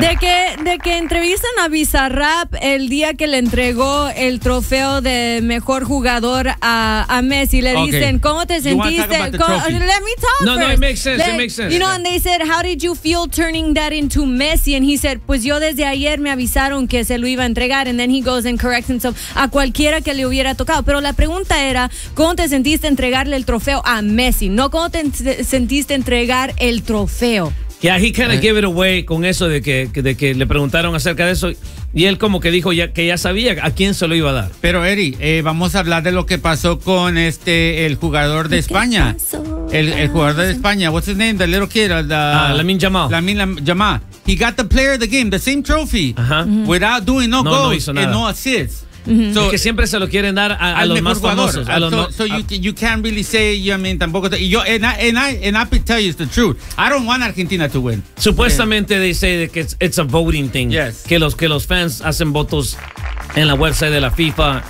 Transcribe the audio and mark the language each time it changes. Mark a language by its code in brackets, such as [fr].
[es] De que entrevistan a Bizarrap el día que le entregó el trofeo de mejor jugador a Messi. Le dicen, okay. ¿Cómo te sentiste? [en] Let me talk. No, it makes sense. You know, and they said, how did you feel turning that into Messi? And he said, [es] pues yo desde ayer me avisaron que se lo iba a entregar. [en] And then he goes and corrects himself [es] a cualquiera que le hubiera tocado. Pero la pregunta era, ¿cómo te sentiste entregarle el trofeo a Messi? No, ¿cómo te sentiste entregar el trofeo? [en] Yeah, he kind of gave it away [es] con eso de que le preguntaron acerca de eso y él como que dijo ya sabía a quién se lo iba a dar. Pero Eddie, vamos a hablar de lo que pasó con este el jugador de España. El jugador de España, [en] what's his name? The little kid, Lamine Yamal. Lamine Yamal. He got the player of the game, the same trophy, uh-huh. without doing no goals no and no assists. Mm-hmm. So, [es] es que siempre se lo quieren dar a los más famosos. [en] You can't really say, you know, I mean, [es] tampoco. [en] And I tell you it's the truth. I don't want Argentina to win. [es] Supuestamente [en] yeah. they say that it's a voting thing. Yes. [es] Que los fans hacen votos en la website de la FIFA.